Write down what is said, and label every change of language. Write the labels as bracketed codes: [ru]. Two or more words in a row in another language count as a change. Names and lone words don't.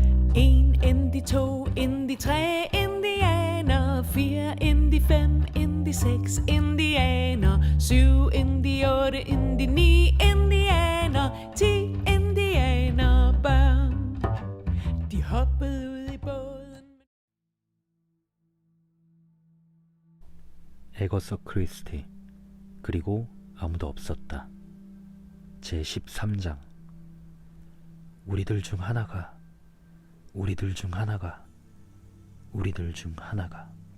[da] En Indy, to Indy, tre indianer, fire Indy, fem Indy, seks indianer, syv Indy, otte Indy, ni indianer, 10 indianerbørn. De hoppede ud i båden. [ko] 에거서 크리스티. 그리고 아무도 없었다. 제13장. 우리들 중 하나가, 우리들 중 하나가, 우리들 중 하나가.